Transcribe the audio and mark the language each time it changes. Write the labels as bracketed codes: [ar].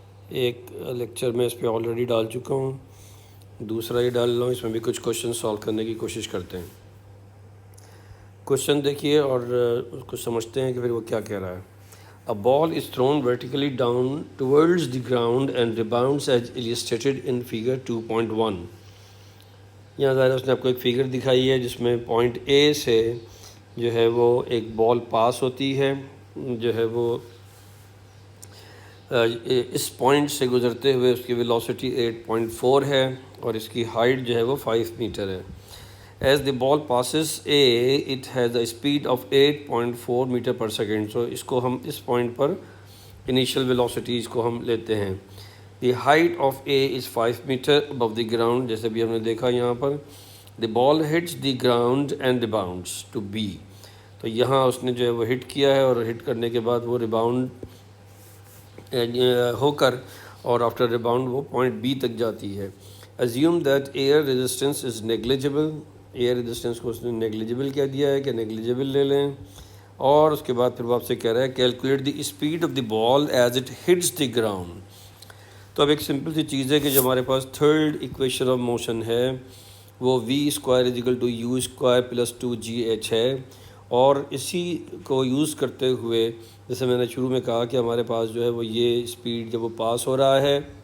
[ur] ایک لیکچر میں اس پہ آلریڈی ڈال چکا ہوں, دوسرا یہ ڈال رہا ہوں, اس میں بھی کچھ کوشچن سالو کرنے کی کوشش کرتے ہیں. کوشچن دیکھیے اور اس کو سمجھتے ہیں کہ پھر وہ کیا کہہ رہا ہے. [en] A ball is thrown vertically down towards the ground and rebounds as illustrated in figure 2.1. [ur] یہاں ظاہر اس نے آپ کو ایک فگر دکھائی ہے جس میں پوائنٹ اے سے جو ہے وہ ایک بال پاس ہوتی ہے, جو ہے وہ اس پوائنٹ سے گزرتے ہوئے اس کی ویلوسٹی 8.4 ہے اور اس کی ہائٹ جو ہے وہ 5 میٹر ہے. [en] As the ball passes A, it has a speed of 8.4 meter per second. [ur] So اس کو ہم اس پوائنٹ پر انیشیل ویلوسٹیز کو ہم لیتے ہیں. [en] The height of A is 5 meter above the ground, [ur] جیسے بھی ہم نے دیکھا یہاں پر. [en] The ball hits the ground and rebounds to B. [ur] تو یہاں اس نے جو ہے وہ ہٹ کیا ہے اور ہٹ کرنے کے بعد وہ ریباؤنڈ ہو کر اور آفٹر ریباؤنڈ وہ پوائنٹ B تک جاتی ہے. [en] Assume that air resistance is negligible. [ur] Year resistance کو اس نے نیگلیجبل کہہ دیا ہے کہ نیگلیجبل لے لیں, اور اس کے بعد پھر وہ آپ سے کہہ رہا ہے [en] Calculate the speed of the ball as it hits the ground. [ur] تو اب ایک سمپل سی چیز ہے کہ جو ہمارے پاس تھرڈ ایکویشن آف موشن ہے وہ v² = u² + 2gh ہے, اور اسی کو یوز کرتے ہوئے جیسے میں نے شروع میں کہا کہ ہمارے پاس جو ہے وہ یہ اسپیڈ جب وہ پاس ہو رہا ہے